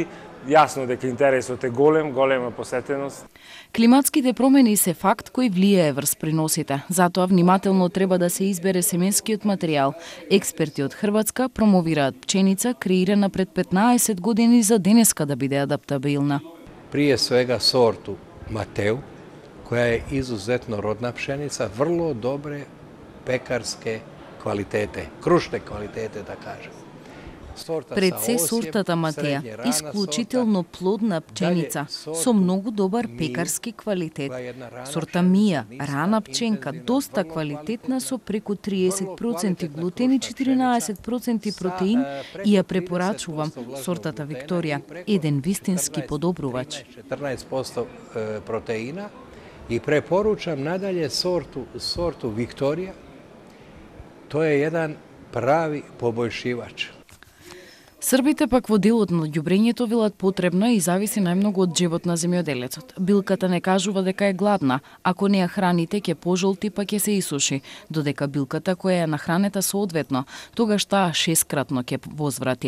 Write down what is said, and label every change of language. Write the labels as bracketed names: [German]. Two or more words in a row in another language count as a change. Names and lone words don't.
[Macedonian] Јасно дека интересот е голем, голема посетеност. Климатските промени се факт кој влијае врз приносите. Затоа внимателно треба да се избере семенскиот материјал. Експерти од Хрватска промовираат пченица креирана пред 15 години за денеска да биде адаптабилна. [Croatian] Прije svega sortu Mateu, koja je izuzetno rodna pšenica, vrlo dobre pekarske kvalitete, krušne kvalitete da kažem. [Macedonian] Пред се сортата Матеја, исклучително плодна пченица, со многу добар пекарски квалитет. Сорта Мија, рана пченка, доста квалитетна со преку 30% глутен и 14% протеин и ја препорачувам сортата Викторија, еден вистински подобрувач. [Croatian] 14% proteina i preporučam nadalje sortu Viktorija. To je jedan pravi poboljšivač. [Macedonian] Србите пак во делот на ѓубрењето велат потребно и зависи најмногу од живот на земјоделецот. Билката не кажува дека е гладна, ако не ја храните ќе пожолти па ќе се исуши, додека билката која е нахранета соодветно, тогаш таа 6-кратно ќе возврати.